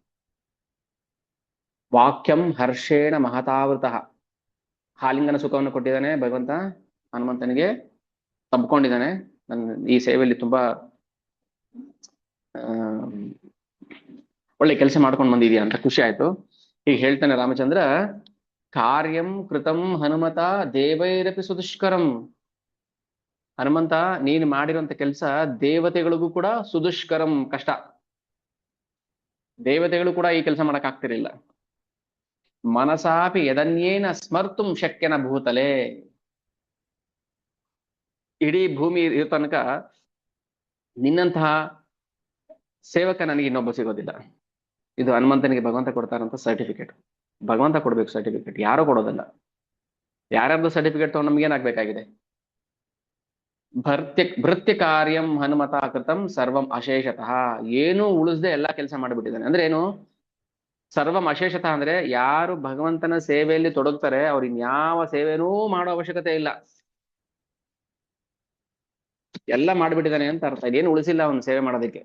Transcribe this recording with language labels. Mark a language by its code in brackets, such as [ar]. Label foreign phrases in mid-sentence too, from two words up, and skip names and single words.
[sa] ವಾಕ್ಯಂ ಹರ್ಷೇಣ ಮಹತಾವೃತ. [kn] ಆಲಿಂಗನ ಸುಖವನ್ನು ಕೊಟ್ಟಿದ್ದಾನೆ ಭಗವಂತ ಹನುಮಂತನಿಗೆ, ತಬ್ಕೊಂಡಿದ್ದಾನೆ. ನನ್ನ ಈ ಸೇವೆಯಲ್ಲಿ ತುಂಬಾ ಆ ಒಳ್ಳೆ ಕೆಲಸ ಮಾಡ್ಕೊಂಡು ಬಂದಿದ್ಯಾ ಅಂತ ಖುಷಿ ಆಯ್ತು. ಈಗ ಹೇಳ್ತಾನೆ ರಾಮಚಂದ್ರ, [sa] ಕಾರ್ಯಂ ಕೃತಂ ಹನುಮತ ದೇವೈರಪಿ ಸುದುಷ್ಕರಂ. [kn] ಹನುಮಂತ, ನೀನು ಮಾಡಿರುವಂತ ಕೆಲಸ ದೇವತೆಗಳಿಗೂ ಕೂಡ ಸುದುಷ್ಕರಂ, ಕಷ್ಟ. ದೇವತೆಗಳು ಕೂಡ ಈ ಕೆಲಸ ಮಾಡಕ್ ಆಗ್ತಿರ್ಲಿಲ್ಲ. [sa] ಮನಸಾಪಿ ಯದನ್ಯೇನ ಸ್ಮರ್ತುಂ ಶಕ್ಯನ ಭೂತಲೆ. [kn] ಇಡೀ ಭೂಮಿ ಇರೋ ತನಕ ನಿನ್ನಂತಹ ಸೇವಕ ನನಗೆ ಇನ್ನೊಬ್ಬ ಸಿಗೋದಿಲ್ಲ. ಇದು ಹನುಮಂತನಿಗೆ ಭಗವಂತ ಕೊಡ್ತಾರಂತ ಸರ್ಟಿಫಿಕೇಟ್. ಭಗವಂತ ಕೊಡ್ಬೇಕು ಸರ್ಟಿಫಿಕೇಟ್, ಯಾರೋ ಕೊಡೋದಲ್ಲ. ಯಾರ್ಯಾರ್ದು ಸರ್ಟಿಫಿಕೇಟ್ ತಗೊಂಡು ನಮ್ಗೆ ಏನಾಗ್ಬೇಕಾಗಿದೆ? [sa] ಭೃತ್ಯ ಕಾರ್ಯಂ ಹನುಮತ ಕೃತಂ ಸರ್ವಂ ಅಶೇಷತಃ. [kn] ಏನೂ ಉಳಿಸದೆ ಎಲ್ಲಾ ಕೆಲಸ ಮಾಡಿಬಿಟ್ಟಿದ್ದಾನೆ. ಅಂದ್ರೆ ಏನು? [sa] ಸರ್ವಂ ಅಶೇಷತಃ [kn] ಅಂದ್ರೆ ಯಾರು ಭಗವಂತನ ಸೇವೆಯಲ್ಲಿ ತೊಡಗ್ತಾರೆ ಅವ್ರು ಇನ್ಯಾವ ಸೇವೆನೂ ಮಾಡೋ ಅವಶ್ಯಕತೆ ಇಲ್ಲ. ಎಲ್ಲ ಮಾಡ್ಬಿಟ್ಟಿದ್ದಾನೆ ಅಂತ ಅರ್ಥ. ಇದೇನು ಉಳಿಸಿಲ್ಲ ಅವನು ಸೇವೆ ಮಾಡೋದಕ್ಕೆ.